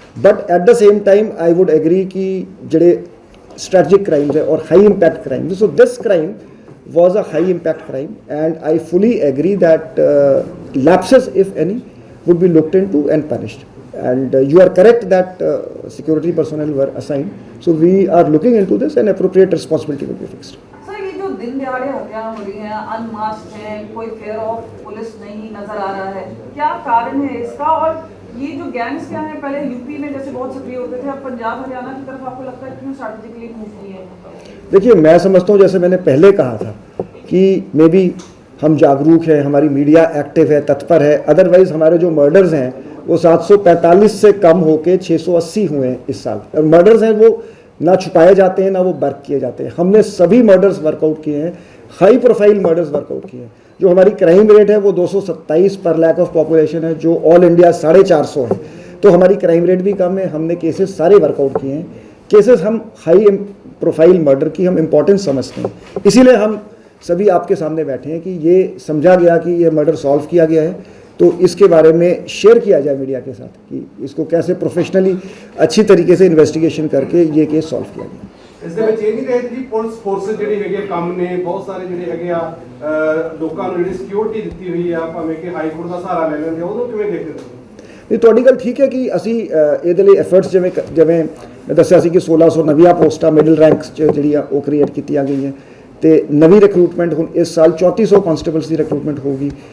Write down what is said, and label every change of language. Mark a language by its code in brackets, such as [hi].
[en] But at the same time, I would agree [hi] कि जड़े [en] strategic crimes है और high impact crimes, so this crime was a high impact crime, and I fully agree that lapses, if any, would be looked into and punished. And you are correct that security personnel were assigned, so we are looking into this and appropriate responsibility will be fixed. [hi] Sir ये जो दिन दिहाड़े हत्याएं हो रही हैं, अनमास्क्ड हैं, कोई फेयर ऑफ पुलिस नहीं नजर आ रहा है, क्या कारण है इसका? और ये जो गैंग्स क्या हैं, पहले यूपी में जैसे बहुत सक्रिय होते थे, अब पंजाब हरियाणा की तरफ आपको लगता है क्यों स्ट्रैटेजिकली मूव किए हैं? देखिए, मैं समझता हूँ जैसे मैंने पहले कहा था कि मे बी हम जागरूक हैं, हमारी मीडिया एक्टिव है, तत्पर है, अदरवाइज हमारे जो मर्डर्स हैं वो 745 से कम होके 680 हुए हैं इस साल। और मर्डर्स हैं वो ना छुपाए जाते हैं ना वो बर्क किए जाते हैं। हमने सभी मर्डर्स वर्कआउट किए हैं, हाई प्रोफाइल मर्डर्स वर्कआउट किए हैं। जो हमारी क्राइम रेट है वो 227 पर लाख ऑफ पॉपुलेशन है, जो ऑल इंडिया 450 है, तो हमारी क्राइम रेट भी कम है। हमने केसेस सारे वर्कआउट किए हैं। केसेस हम हाई प्रोफाइल मर्डर की हम इम्पोर्टेंस समझते हैं, इसीलिए हम सभी आपके सामने बैठे हैं कि ये समझा गया कि ये मर्डर सॉल्व किया गया है, तो इसके बारे में शेयर किया जाए मीडिया के साथ कि इसको कैसे प्रोफेशनली अच्छी तरीके से इन्वेस्टिगेशन करके ये केस सॉल्व किया गया। [pa] ਇਸ ਦੇ ਵਿੱਚ ਇਹ ਨਹੀਂ ਰਹੇ ਕਿ ਪੁਲਿਸ ਫੋਰਸ ਜਿਹੜੀ ਹੈਗੀ ਆ ਕੰਮ ਨੇ ਬਹੁਤ ਸਾਰੇ ਜਿਹੜੇ ਹੈਗੇ ਆ ਲੋਕਾਂ ਨੂੰ ਜਿਹੜੀ ਸਿਕਿਉਰਿਟੀ ਦਿੱਤੀ ਹੋਈ ਆ, ਭਾਵੇਂ ਕਿ ਹਾਈ ਕੋਰਟ ਦਾ ਸਹਾਰਾ ਲੈ ਲੈਂਦੇ, ਉਹਨੂੰ ਕਿਵੇਂ ਦੇਖਦੇ ਹੋ? ਨਹੀਂ, ਤੁਹਾਡੀ ਗੱਲ ਠੀਕ ਹੈ ਕਿ ਅਸੀਂ ਇਹਦੇ ਲਈ ਐਫਰਟਸ ਜਿਵੇਂ ਮੈਂ ਦੱਸਿਆ ਸੀ ਕਿ 1600 ਨਵੀਆਂ ਪੋਸਟਾਂ ਮਿਡਲ ਰੈਂਕਸ 'ਚ ਜਿਹੜੀਆਂ ਉਹ ਕ੍ਰੀਏਟ ਕੀਤੀਆਂ ਗਈਆਂ, ਤੇ ਨਵੀਂ ਰਿਕਰੂਟਮੈਂਟ ਹੁਣ ਇਸ ਸਾਲ 3400 ਕਾਂਸਟੇਬਲਸ ਦੀ ਰਿਕਰੂਟਮੈਂਟ ਹੋਊਗੀ।